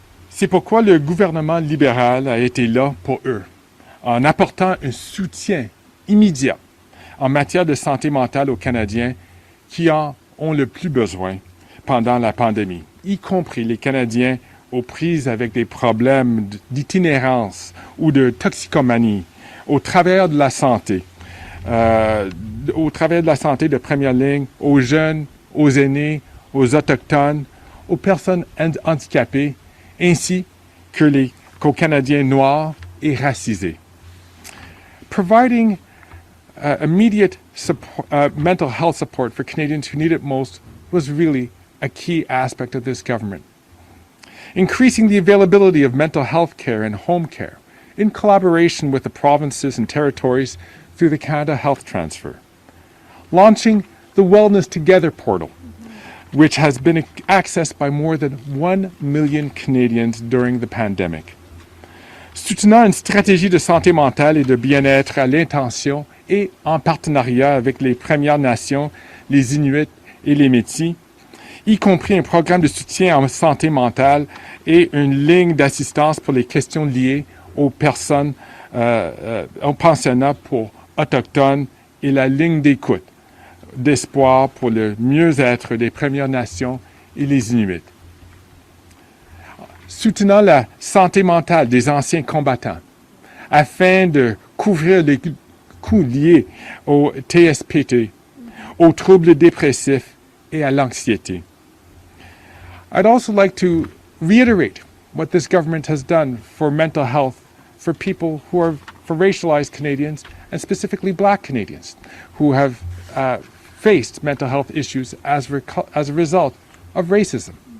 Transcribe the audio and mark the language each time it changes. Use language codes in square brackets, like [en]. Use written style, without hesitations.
[fr] C'est pourquoi le gouvernement libéral a été là pour eux, en apportant un soutien immédiat en matière de santé mentale aux Canadiens qui en ont le plus besoin pendant la pandémie, y compris les Canadiens aux prises avec des problèmes d'itinérance ou de toxicomanie, au travers de la santé, de première ligne, aux jeunes, aux aînés, aux autochtones, aux personnes handicapées, ainsi qu'aux Canadiens noirs et racisés. [en] Providing immediate mental health support for Canadians who need it most was really a key aspect of this government. Increasing the availability of mental health care and home care in collaboration with the provinces and territories through the Canada Health Transfer. Launching the Wellness Together portal, which has been accessed by more than 1 million Canadians during the pandemic. [fr] Soutenant une stratégie de santé mentale et de bien-être à l'intention et en partenariat avec les Premières Nations, les Inuits et les Métis, y compris un programme de soutien en santé mentale et une ligne d'assistance pour les questions liées aux personnes, aux pensionnats pour autochtones et la ligne d'écoute d'espoir pour le mieux-être des Premières Nations et les Inuits. Soutenant la santé mentale des anciens combattants afin de couvrir les coûts liés au TSPT, aux troubles dépressifs et à l'anxiété. [en] I'd also like to reiterate what this government has done for mental health for people who are, for racialized Canadians and specifically Black Canadians who have faced mental health issues as a result of racism.